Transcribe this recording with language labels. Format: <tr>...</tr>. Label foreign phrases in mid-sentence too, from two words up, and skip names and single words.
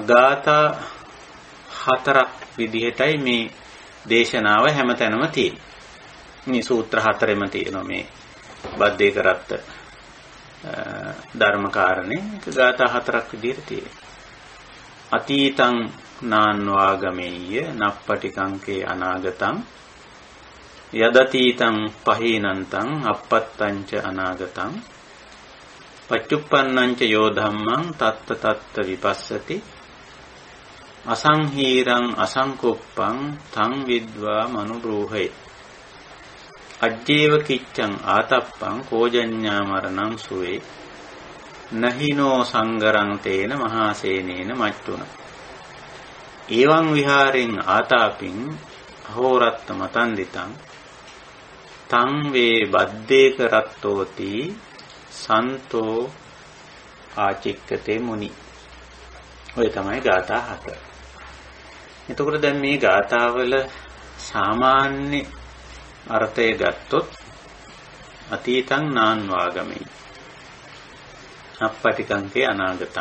<si>ගාථා හතරක් විදිහටයි මේ දේශනාව හැමතැනම තියෙන්නේ. මේ සූත්‍ර හතරෙම තියෙනවා මේ බද්දේක රත්ත ධර්මකාරණේ. ගාථා හතරක් විදිහට තියෙනවා.</si> <pi>අතීතං නාන්වාගමෙය්‍ය නප්පටිකංකේ අනාගතං යදතීතං පහීනන්තං අපත්තංච අනාගතං පච්චුප්පන්නංච යෝ ධම්මං තත්ත තත්ත විපස්සති අසංහීරං අසංකුප්පං තං විද්වා මනුරෝහේ අජ්ජේව කිච්ඡං ආතප්පං කෝජඤ්ඤා මරණං සුවේ නහිනෝ සංගරං තේන මහාසේනේන මච්චුන එවං විහාරෙන් ආතාපින් අහෝරත්ත මතන්දිතං තං වේ බද්දේක රත්තෝති සන්තෝ ආචික්කතේ මුනි.</pi> <si>ඔය තමයි ගාථා හතර. එතකොට දැන් මේ ගාථාවල සාමාන්‍ය අර්ථය ගත්තොත්</si> <pi>අතීතං නාන්වාගමෙයි අප්පටිකංකේ අනාගතං.</pi>